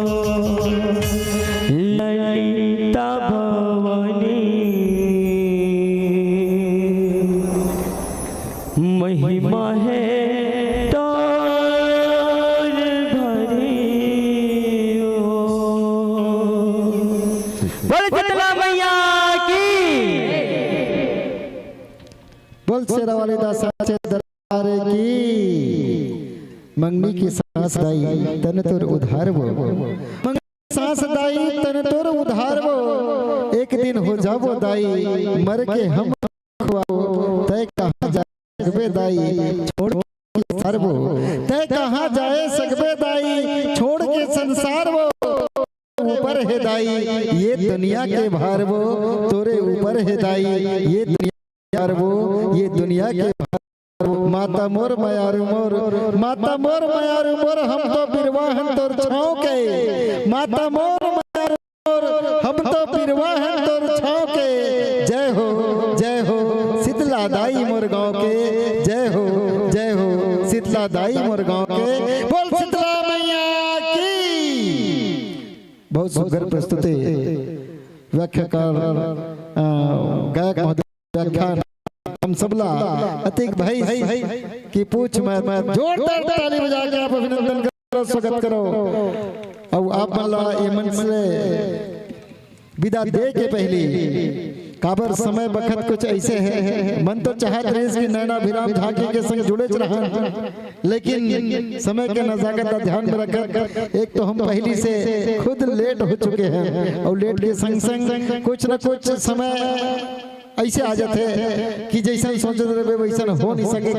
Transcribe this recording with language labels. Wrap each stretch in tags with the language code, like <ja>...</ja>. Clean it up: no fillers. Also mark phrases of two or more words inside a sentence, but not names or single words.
<hne>ललिता भवानी महिमा है तोर भारी बोल शीतला मैया की बोल</hne> <pa>शेरा वाले दा साचे दरबार की</pa> <hne>मंगनी की सांस दाई तन तोर उधार वो मंगनी सांस दाई तन तोर उधार वो एक दिन हो जाबो दाई मर के हम तय कहाँ जाए सकबे दाई छोड़ के सरबो तय कहाँ जाए सकबे दाई छोड़ के संसार वो ऊपर है दाई ये दुनिया के भार वो तोरे ऊपर है दाई ये दुनिया वो ये दुनिया के भार वो माता मोर मयारू मोर, माता मोर मयारू मोर, हम तो बिरवाहन तोर छाँव के, माता मोर मयारू मोर, हम तो बिरवाहन तोर छाँव के। जय हो शीतला दाई मोर गाँव के, जय हो शीतला दाई मोर गाँव के। बोल शीतला मैया की। बहुत सुंदर प्रस्तुति व्याख्याकार गायक महोदय व्याख्यान हम सबला अतिक भाई की पूछ में जोरदार ताली बजा के आप अभिनंदन करो, स्वागत करो। अब आप मल्ला ये मंच से विदा दे के पहली काबर समय बखत कुछ ऐसे है, मन तो चाहत रेस की नैना भिराम झांकी के संग जुड़े रहा, लेकिन समय के नजाकत का ध्यान में रखकर एक तो हम पहली से खुद लेट हो चुके हैं और लेट के संग संग कुछ न कुछ समय ऐसे आ जाते हैं कि जैसा सोचते रहे वैसा हो नहीं सके।</hne>